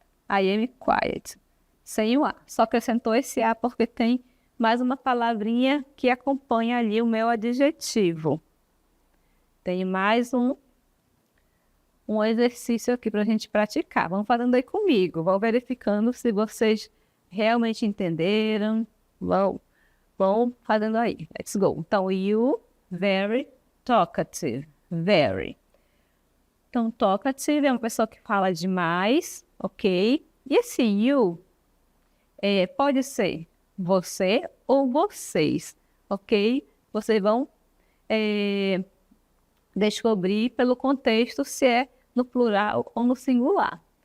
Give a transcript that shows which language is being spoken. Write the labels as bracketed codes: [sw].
[en] I am quiet, [pt] sem o A. Só acrescentou esse A porque tem mais uma palavrinha que acompanha ali o meu adjetivo. Tem mais um exercício aqui para a gente praticar. Vamos fazendo aí comigo. Vão verificando se vocês realmente entenderam. Vão fazendo aí. [en] Let's go. [pt] Então, [en] you, very talkative. Very. [pt] Então, talkative é uma pessoa que fala demais, ok? E esse you pode ser você ou vocês, ok? Vocês vão descobrir pelo contexto se é no plural ou no singular.